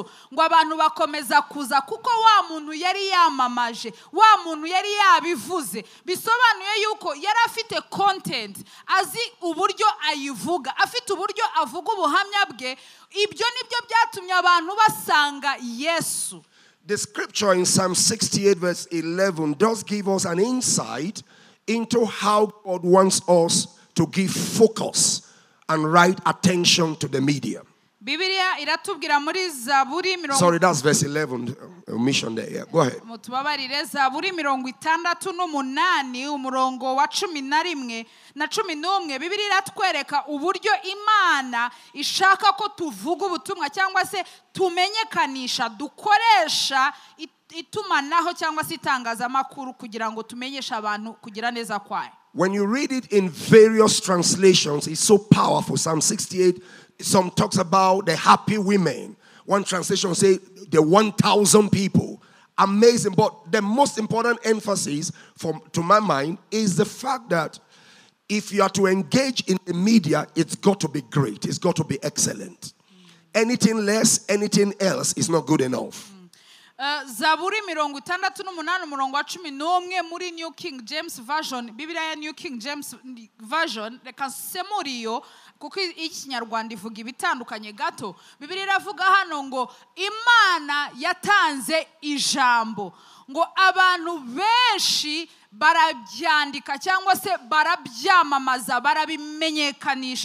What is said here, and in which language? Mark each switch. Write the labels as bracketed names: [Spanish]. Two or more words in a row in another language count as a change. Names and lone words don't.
[Kinyarwanda] Ngo abantu bakomeza kuza kuko wa muntu yari yamamaje, wa muntu yari yabivuze. Bisobanuye yuko yari afite content, azi uburyo ayivuga, afite uburyo avuga ubuhamya bwe. Ibyo nibyo byatumye abantu basanga Yesu. [English] The scripture in Psalm 68 verse 11 does give us an insight into how God wants us to give focus and right attention to the media. [Kinyarwanda] Bibiliya iratubwira muri Zaburi [English] Sorry, that's verse 11. Omission there. Yeah, go ahead. [Kinyarwanda] Mutubabarire Zaburi 68 umurongo wa 11 na 11. Bibiliya iratwereka uburyo Imana ishaka ko tuvuga ubutumwa cyangwa se tumenyekanisha, dukoresha itumanaho cyangwa se itangazamakuru kugira ngo tumenyeshe abantu kugira neza kwayo. [English] When you read it in various translations, it's so powerful. Psalm 68, some talks about the happy women. One translation says the 1,000 people. Amazing. But the most important emphasis to my mind is the fact that if you are to engage in the media, it's got to be great. It's got to be excellent. Anything less, anything else is not good enough. [Kinyarwanda] Zaburi 68 umurongo wa 11 muri New King James Version. Bibiliya ya New King James Version reka semuriyo kuko ikinyarwanda ivuga ibitandukanye gato. Bibiliya iravuga hano ngo Imana yatanze ijambo, ngo abantu benshi barabyandika cyangwa se barabyamamaza, barabimenyekanisha.